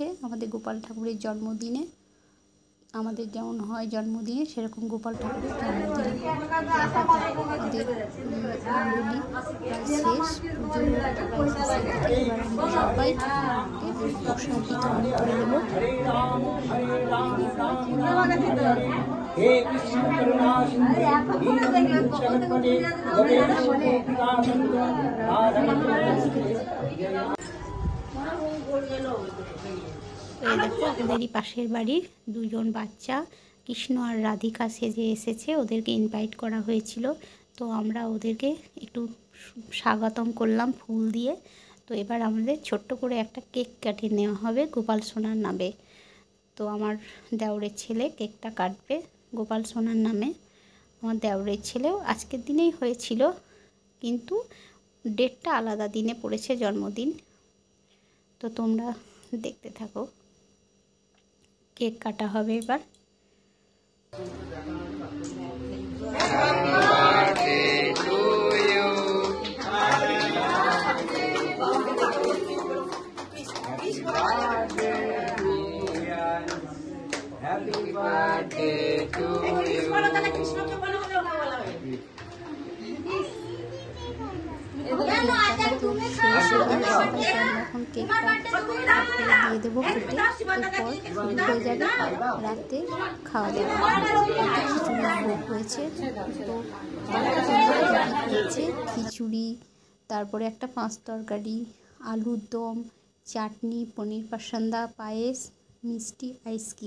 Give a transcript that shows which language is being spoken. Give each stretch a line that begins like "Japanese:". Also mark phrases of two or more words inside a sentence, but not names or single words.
Bangla: আমাদের গোপাল ঠাকুরের জন্মদিনে, আমাদের যেমন হয় জন্মদিনে সেরকম গোপাল ঠাকুরের জন্মদিনে আমাদের রঙ্গোলি প্রায় শেষ, পুজো প্রায় শেষের দিকে। এবার আমরা সবাই প্রসাদ বিতরণ করে দেবো।
Sanskrit: हे कृष्ण करुणा सिंधु दीनबन्धु जगत्पते गोपेश गोपिका बन्धु
Bangla: এই দেখো আমাদেরই পাশের বাড়ির দুজন বাচ্চা কৃষ্ণ আর রাধিকা সেজে এসেছে, ওদেরকে ইনভাইট করা হয়েছিল। তো আমরা ওদেরকে একটু স্বাগতম করলাম ফুল দিয়ে। তো এবার আমাদের ছোট্ট করে একটা কেক কেটে নেওয়া হবে গোপাল সোনার নামে। তো আমার দেওরের ছেলে কেকটা কাটবে গোপাল সোনার নামে। আমার দেওরের ছেলেও আজকের দিনেই হয়েছিল, কিন্তু ডেটটা আলাদা দিনে পড়েছে জন্মদিন। তো তোমরা দেখতে থাকো, কেক কাটা হবে এবার।
English: Happy birthday to you.
Bangla: এখন কেকটা দিয়ে দেবো কেটে, এরপর শুরু হয়ে যাবে রাতে খাওয়া দাওয়া। খিচুড়ির ভোগ হয়েছে, তো হচ্ছে খিচুড়ি, তারপরে একটা পাঁচ তরকারি, আলুর দম, চাটনি, পনির পাসান্দা, পায়েস, মিষ্টি, আইসক্রিম।